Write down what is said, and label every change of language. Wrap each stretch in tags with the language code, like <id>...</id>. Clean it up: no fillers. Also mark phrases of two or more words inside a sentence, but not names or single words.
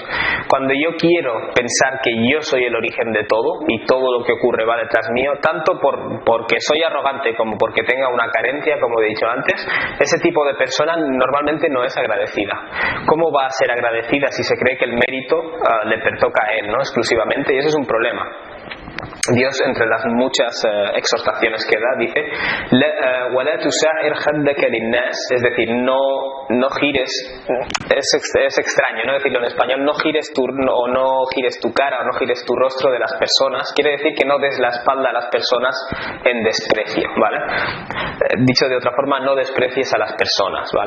<es>Cuando yo quiero pensar que yo soy el origen de todo y todo lo que ocurre va detrás mío, tanto porque soy arrogante como porque tenga una carencia, como he dicho antes, ese tipo de persona normalmente no es agradecida. ¿Cómo va a ser agradecida si se cree que el mérito le pertoca a él, ¿no? Exclusivamente? Y eso es un problema. Dios, entre las muchas exhortaciones que da, dice</es> <ar>وَلَا تُسَعِّرْ خَدَّكَ لِلنَّاسِ,</ar> <es>es decir, no gires, es extraño, ¿no? Decirlo en español, no gires tu cara o no gires tu rostro de las personas, quiere decir que no des la espalda a las personas en desprecio, ¿vale? Dicho de otra forma, no desprecies a las personas, ¿vale?</es>